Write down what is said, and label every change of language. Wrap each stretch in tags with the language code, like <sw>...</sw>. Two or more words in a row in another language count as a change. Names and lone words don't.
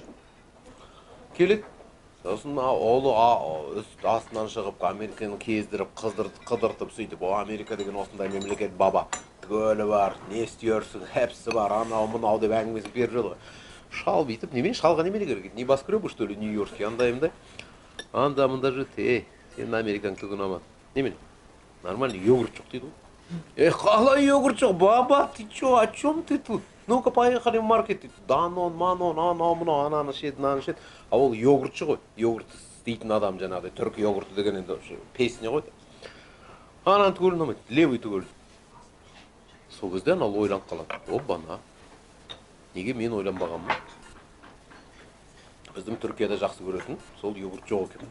<kk>Келеді, сосын олы астынан шығып, Американы кездіріп, қыдыртып сөйтіп, Америка деген осындай мемлекет баба, түгелі бар, не істерсің, хәпсі бар, анау-мынау деп әңгімесін беріп жүрді. Шал бүйтіп, немен шалға немене керек?</kk> <ru>Не баскребы, что ли, Нью-Йоркский,</ru> <kk>андайымда? Анда-мында жүрді, сенің Америкаң түгі ұнамады. Немен? Нормально, йогурт жоқ дейді ғой. Қалай йогурт жоқ,</kk> <ru>баба, ты чё, о чем ты тут? Ну-ка, поехали в маркет, Данон, Манон,</ru> <kk>анау-мынау, ананы шет, мынаны шет. А ол йогуртшы ғой, йогурт істейтін адам жаңағыдай, түркі йогурты деген енді песня ғой. Ананы түгел ұнамайды, левый түгел. Сол кезде анау ойланып қалады. Обана. Неге мен ойланбағанмын? Біздің Түркияда жақсы көретін, сол йогурт жоқ екен.</kk>